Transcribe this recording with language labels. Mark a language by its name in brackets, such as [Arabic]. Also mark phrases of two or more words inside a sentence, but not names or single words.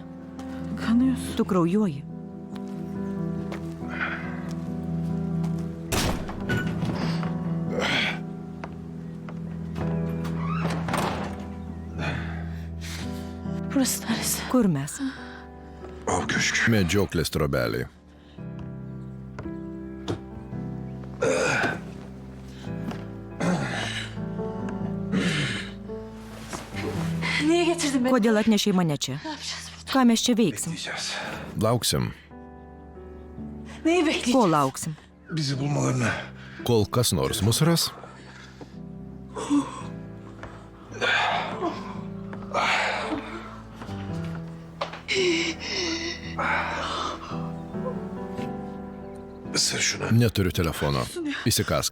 [Turkish] Kanıyorsun. [Lithuanian] Tu kraujuoji. [Turkish] Burası neresi? [Lithuanian] Kur mes? [Turkish] Av köşkü. [Lithuanian] Medžioklės trobeliai. [Turkish] Niye getirdin beni? [Lithuanian] Kodėl atnešiai mane čia? [Turkish] Ne yapacağız burada? [Lithuanian] Ką mes čia veiksim? [Turkish] Diyeceğiz. [Lithuanian] Lauksim, [Turkish] Neyi bekleyeceğiz? [Lithuanian] Ko lauksim? [Turkish] Bizi bulmalarını. [Lithuanian] kol kas nors mus ras. [Turkish] Isır şunu. [Lithuanian] Neturiu telefono. Įsikask.